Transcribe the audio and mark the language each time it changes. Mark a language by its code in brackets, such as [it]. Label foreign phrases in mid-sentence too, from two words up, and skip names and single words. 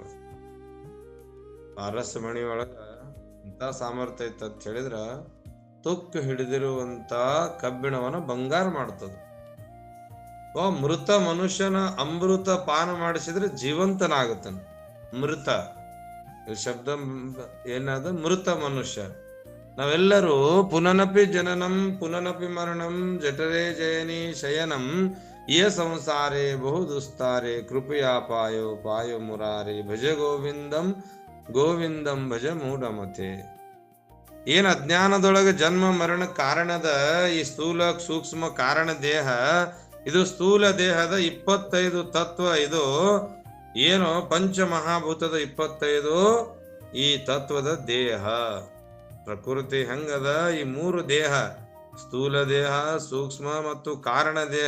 [kn] ಪಾರಸ್ ಮಣಿಯೊಳಗ ಇಂತ ಸಾಮರ್ಥ್ಯ ಐತ ಅಂತ ಹೇಳಿದ್ರ ತುಕ್ಕು ಹಿಡಿದಿರುವಂತ ಕಬ್ಬಿಣವನ್ನ ಬಂಗಾರ ಮಾಡ್ತದ. ಮೃತ ಮನುಷ್ಯನ ಅಮೃತ ಪಾನ ಮಾಡಿಸಿದ್ರೆ ಜೀವಂತನಾಗುತ್ತಾನ. ಮೃತ ಶಬ್ದ ಏನಾದ ಮೃತ ಮನುಷ್ಯ. [sa] ನಾವೆಲ್ಲರೂ ಪುನನಪಿ ಜನನಂ ಪುನನಪಿ ಮರಣಂ ಜಠರೇ ಜಯನಿ ಶಯನಂ ಯ ಸಂಸಾರೇ ಬಹು ದುಸ್ತಾರೆ ಕೃಪಯಾ ಪಾಯೋ ಮುರಾರಿ ಭಜ ಗೋವಿಂದಂ ಗೋವಿಂದಂ ಭಜ ಮೂಢಮತೆ. [kn] ಏನ್ ಅಜ್ಞಾನದೊಳಗೆ ಜನ್ಮ ಮರಣ ಕಾರಣದ ಈ ಸ್ಥೂಲ ಸೂಕ್ಷ್ಮ ಕಾರಣ ದೇಹ, ಇದು ಸ್ಥೂಲ ದೇಹದ 25 ತತ್ವ. ಇದು ಏನು ಪಂಚಮಹಾಭೂತದ 25 ಈ ತತ್ವದ ದೇಹ. ಪ್ರಕೃತಿ ಹೆಂಗದ, ಈ 3 ದೇಹ, ಸ್ಥೂಲ ದೇಹ, ಸೂಕ್ಷ್ಮ ಮತ್ತು ಕಾರಣ ದೇಹ.